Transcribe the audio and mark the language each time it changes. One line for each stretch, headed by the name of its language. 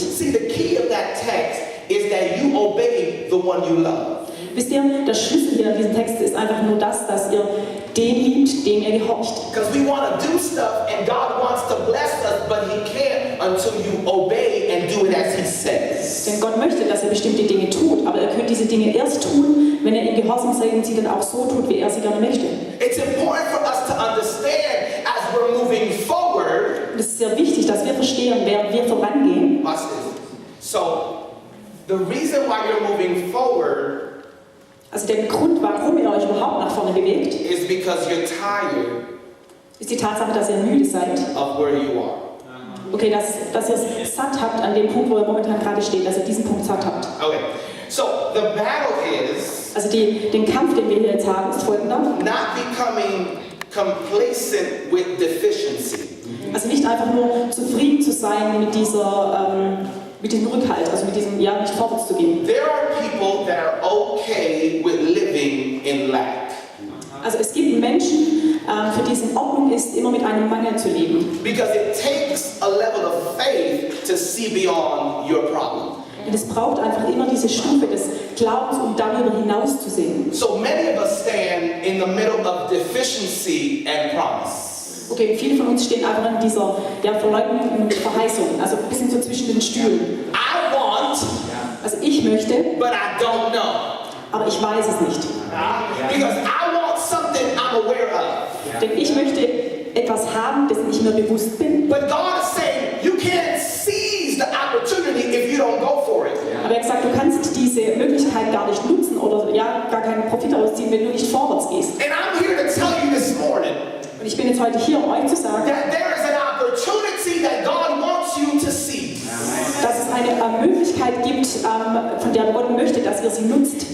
English: See, the key of that text is that you obey the one you love.
German: Wisst ihr, der Schlüssel hier in diesem Text ist einfach nur das, dass ihr den liebt, dem ihr gehorcht.
English: Because we want to do stuff and God wants to bless us, but He can't until you obey and do it as He says.
German: Denn Gott möchte, dass ihr bestimmte Dinge tut, aber ihr könnt diese Dinge erst tun, wenn ihr ihm gehorsam seid und sie dann auch so tut, wie er sie gerne möchte.
English: It's important for us to understand as we're moving forward.
German: Und es ist sehr wichtig, dass wir verstehen, während wir vorangehen.
English: Watch this. So, the reason why you're moving forward
German: Also der Grund, warum ihr euch überhaupt nach vorne bewegt,
English: is because you're tired
German: ist die Tatsache, dass ihr müde seid.
English: of where you are.
German: Okay, dass ihr es satt habt an dem Punkt, wo ihr momentan gerade steht, dass ihr diesen Punkt satt habt.
English: Okay. So, the battle is
German: Also den Kampf, den wir hier jetzt haben, ist folgender.
English: not becoming complacent with deficiency.
German: Also nicht einfach nur zufrieden zu sein mit diesem Rückhalt, also mit diesem, ja, nicht vorwärts zu gehen.
English: There are people that are okay with living in lack.
German: Also es gibt Menschen, für die es in Ordnung ist, immer mit einem Mangel zu leben.
English: Because it takes a level of faith to see beyond your problem.
German: Und es braucht einfach immer diese Stufe des Glaubens, um darüber hinaus zu sehen.
English: So many of us stand in the middle of deficiency and promise.
German: Okay, viele von uns stehen einfach in dieser Verleugnung und Verheißung, also ein bisschen so zwischen den Stühlen.
English: I want,
German: Also ich möchte,
English: but I don't know.
German: aber ich weiß es nicht.
English: Because I want something I'm aware of.
German: Denn ich möchte etwas haben, dessen ich mir bewusst bin.
English: But God is saying you can't seize the opportunity if you don't go for it.
German: Aber er hat gesagt, du kannst diese Möglichkeit gar nicht nutzen oder ja, gar keinen Profit daraus ziehen, wenn du nicht vorwärts gehst.
English: And I'm here to tell you this morning
German: Und ich bin jetzt heute hier, um euch zu sagen,
English: that there is an opportunity that God wants you to seize.
German: dass es eine Möglichkeit Möglichkeit gibt, von der Gott möchte, dass ihr sie nutzt.